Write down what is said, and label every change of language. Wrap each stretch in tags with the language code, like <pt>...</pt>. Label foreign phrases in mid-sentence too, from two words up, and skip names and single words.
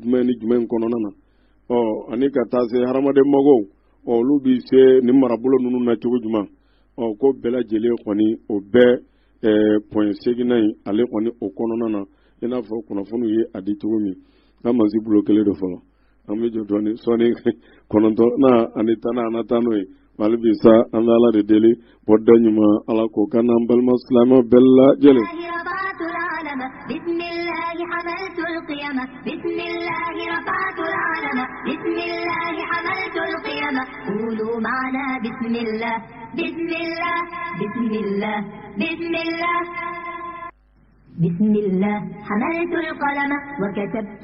<bm>jumɛn ni jumɛn kɔnɔna na ani ka taa se hadamaden mɔgɔw olu bɛ se nin marabolo ninnu na cogo jumɛn ko bɛɛ lajɛlen kɔni o bɛɛ point 8nan in ale kɔni o kɔnɔna na i n'a fɔ kunnafoniw ye a di cogo min an ma se bulo kelen de fɔlɔ an bɛ jɔ dɔɔnin sɔɔni 9 ani 10 an na taa n'o ye hali bi sa an bɛ ala de deli bɔda ɲuman ala k'o kan n'an balima silamɛw bɛɛ lajɛlen.</bm> <ar>بسم الله رفعت العلم بسم الله حملت القيم قولوا معنا بسم الله بسم الله بسم الله بسم الله بسم الله حملت القلم وكتبت</ar>